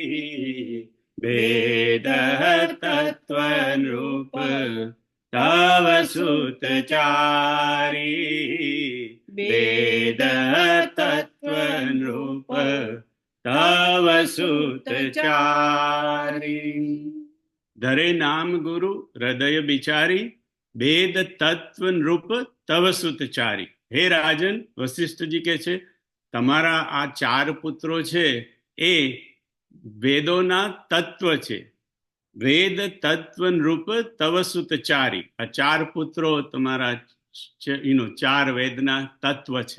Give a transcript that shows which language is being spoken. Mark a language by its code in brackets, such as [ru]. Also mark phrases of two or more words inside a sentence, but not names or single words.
[awa] वेद तत्व रूप तव सुतचारी वेद तत्व रूप तव सुतचारी धरे नाम गुरु हृदय विचारी वेद तत्व रूप तव सुतचारी। [gu] हे રાજન, વશિષ્ઠજી કે છે તમારા આ ચાર પુત્રો છે એ વેદોના તત્વ છે, [awa] वेद तत्व रूप तव सुतचारी। [gu] આ ચાર પુત્રો તમારા ચાર વેદના તત્વ છે।